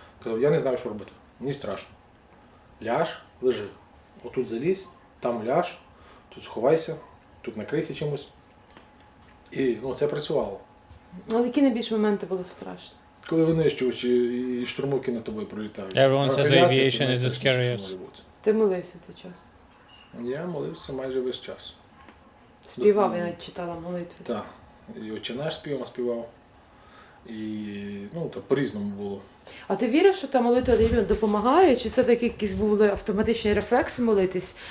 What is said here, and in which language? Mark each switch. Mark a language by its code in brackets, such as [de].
[uk] Казав, я не знаю, що робити, мені страшно. Ляж, лежи. Отут залізь, там ляж, тут сховайся, тут накрийся чимось. І це працювало. А які найбільші моменти було страшно? Коли винищувачі і штурмовики над тобою пролітають. [en] Everyone says aviation is the scariest. [uk] Ти молився в той час? Я молився майже весь час. Співав, я навіть читала молитви. Так. І «Отче наш» співав. І по-різному було. А ти вірив, що та молитва допомагає? Чи це такі якісь були автоматичні рефлекси молитись?